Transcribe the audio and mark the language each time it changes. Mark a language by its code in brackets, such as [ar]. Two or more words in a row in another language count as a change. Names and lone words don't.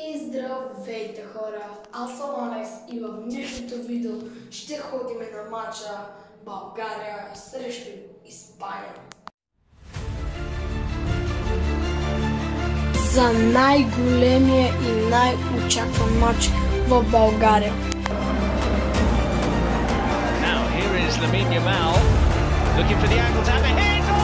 [bg] Здравейте хора, аз съм Алекс и в днешното видео ще ходим на матча България срещу Испания. За най-големия и най-очакван матч в България. [en] Now here is Lamine Yamal looking for the angle to have a hit.